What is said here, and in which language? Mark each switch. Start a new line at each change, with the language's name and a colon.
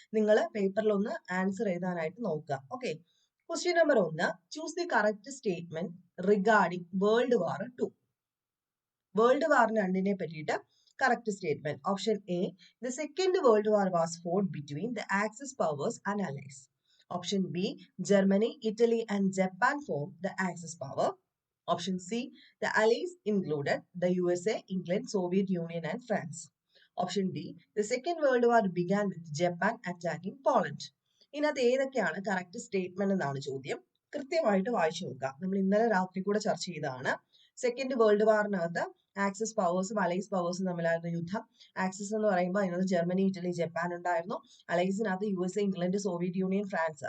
Malayalam: നിങ്ങൾ പേപ്പറിൽ ഒന്ന് ആൻസർ എഴുതാനായിട്ട് നോക്കുക. Okay, question number 1,
English: Choose the correct statement regarding world war 2.
Malayalam: World war 2 പറ്റിയിട്ട് correct statement.
English: Option A, the second world war was fought between the Axis powers and Allies. Option B, Germany, Italy and Japan form the Axis power. Option C, the Allies included the USA, England, Soviet Union and France. Option D, the Second World War began with Japan attacking Poland.
Malayalam: ഇതിനകത്ത് ഏതൊക്കെയാണ് correct statement എന്നാണ് ചോദ്യം. കൃത്യമായിട്ട് വായിച്ചു നോക്കുക. നമ്മൾ ഇന്നലെ രാത്രി കൂടെ ചർച്ച ചെയ്തതാണ്. സെക്കൻഡ് വേൾഡ് വാറിനകത്ത് ആക്സിസ് പവേഴ്സും അലൈസ് പവേഴ്സും തമ്മിലായിരുന്നു യുദ്ധം. ആക്സിസ് എന്ന് പറയുമ്പോൾ അതിനകത്ത് ജർമ്മനി, ഇറ്റലി, ജപ്പാൻ ഉണ്ടായിരുന്നു. അലൈസിനകത്ത് USA, England, Soviet union, France.